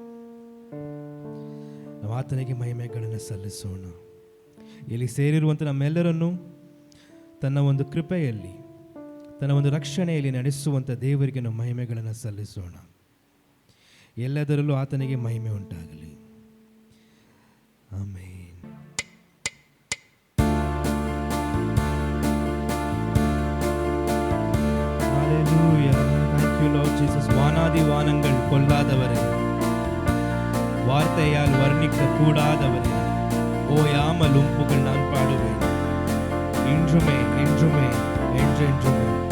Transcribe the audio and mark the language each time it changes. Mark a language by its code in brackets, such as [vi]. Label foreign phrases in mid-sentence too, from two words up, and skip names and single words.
[kn] ನಾವು ಆತನಿಗೆ ಮಹಿಮೆಗಳನ್ನು ಸಲ್ಲಿಸೋಣ. ಇಲ್ಲಿ ಸೇರಿರುವಂಥ ನಮ್ಮೆಲ್ಲರನ್ನು ತನ್ನ ಒಂದು ಕೃಪೆಯಲ್ಲಿ, ತನ್ನ ಒಂದು ರಕ್ಷಣೆಯಲ್ಲಿ ನಡೆಸುವಂಥ ದೇವರಿಗೆ ನಾವು ಮಹಿಮೆಗಳನ್ನು ಸಲ್ಲಿಸೋಣ. ಎಲ್ಲದರಲ್ಲೂ ಆತನಿಗೆ ಮಹಿಮೆ ಉಂಟಾಗಲಿ. ಆಮೇನ್. [ta] வானாதி வானங்கள் கொல்லாதவரே, வார்த்தையால் வர்ணிக்க கூடாதவரே, ஓயாமல் உம் புகழ் நான் பாடுவேன், இன்றுமே என்றுமே என்றென்றுமே.